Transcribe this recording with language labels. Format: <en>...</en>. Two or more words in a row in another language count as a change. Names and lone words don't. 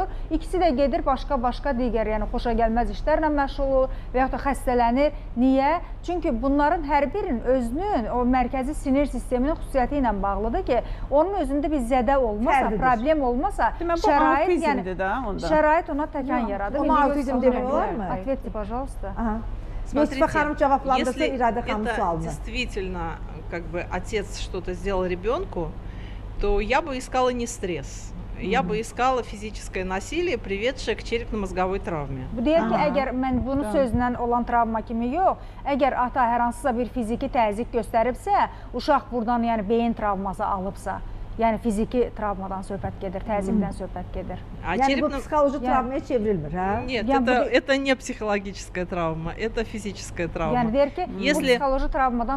<az>İkisi də gedir başqa digər, yəni xoşa gəlməz işlərlə məşğul olur və yaxud da xəstələnir. Niyə? Çünki bunların hər birinin özünün o mərkəzi sinir sisteminin xüsusiyyəti ilə bağlıdır ki, onun özündə bir zədə olmasa, problem olmasa, şərait ona təkan yaradır. Ona autizm demək olarmı?</az> <ru>Ответьте, пожалуйста. Смотрите, если это действительно как бы отец что-то сделал ребенку, то я бы искала не стресс. Я бы искала физическое насилие, приведшее к черепно-mozgovой travме.</ru> <az>Deyir ki, əgər mən bunu sözlə olan travma kimi yox, əgər ata hər hansısa bir fiziki təzyiq göstəribsə, uşaq buradan yəni beyin travması alıbsa, yəni fiziki travmadan söhbət gedir, təzyiqdən söhbət gedir. Yəni bu psixoloji travmaya çevrilmir, hə?</az> <ru>Нет, это не психологическая травма, это физическая травма.</ru> <az>Yəni deyir ki, bu psixoloji travmadan</az>